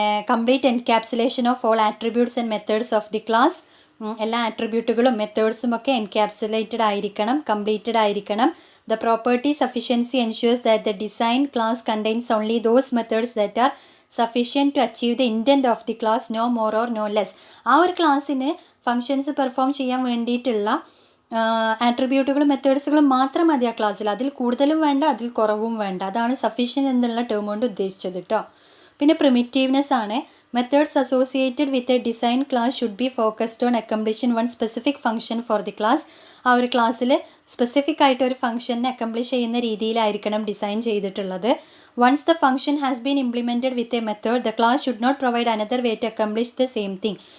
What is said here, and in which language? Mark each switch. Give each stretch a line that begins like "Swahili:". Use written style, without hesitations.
English: Complete encapsulation of all attributes and methods of the class.
Malayalam: എല്ലാ ആട്രിബ്യൂട്ടുകളും മെത്തേഡ്സും ഒക്കെ encapsulated ആയിരിക്കണം, കംപ്ലീറ്റഡ് ആയിരിക്കണം.
English: The property sufficiency ensures that the design class contains only those methods that are sufficient to achieve the intent of the class, no more or no less.
Malayalam: ആ ഒരു ക്ലാസ്സിന് functions perform ചെയ്യാൻ വേണ്ടിയിട്ടുള്ള ആട്രിബ്യൂട്ടുകളും മെത്തേഡ്സുകളും മാത്രം മതി ആ ക്ലാസ്സിൽ. അതിൽ കൂടുതലും വേണ്ട, അതിൽ കുറവും വേണ്ട. അതാണ് സഫീഷ്യൻ്റ് എന്നുള്ള ടേം കൊണ്ട് ഉദ്ദേശിച്ചത് കേട്ടോ. പിന്നെ പ്രിമിറ്റീവ്നെസ് ആണ്.
English: Methods associated with a design class should be focused on accomplishing one specific function for the class.
Malayalam: ആ ഒരു ക്ലാസ്സിൽ സ്പെസിഫിക് ആയിട്ട് ഒരു ഫംഗ്ഷനെ അക്കംപ്ലിഷ് ചെയ്യുന്ന രീതിയിലായിരിക്കണം ഡിസൈൻ ചെയ്തിട്ടുള്ളത്.
English: Once the function has been implemented with a method the class should not provide another way to accomplish the same thing.